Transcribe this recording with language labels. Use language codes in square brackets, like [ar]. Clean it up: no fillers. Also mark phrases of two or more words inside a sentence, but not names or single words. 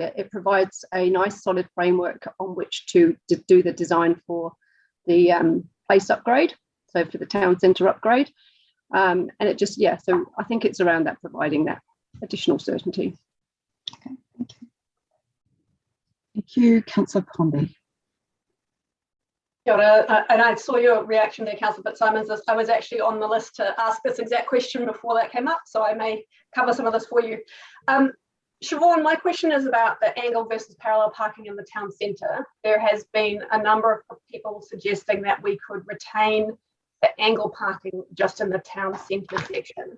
[en] It provides a nice solid framework on which to do the design for the place upgrade, so for the town centre upgrade, and it just, so I think it's around that, providing that additional certainty. Okay, thank you. Thank you, Councillor Comby. [mi] Kia ora, [en] and I saw your reaction there, Councillor Fitzsimons. I was actually on the list to ask this exact question before that came up, so I may cover some of this for you. Siobhan, my question is about the angle versus parallel parking in the town centre. There has been a number of people suggesting that we could retain the angle parking just in the town centre section.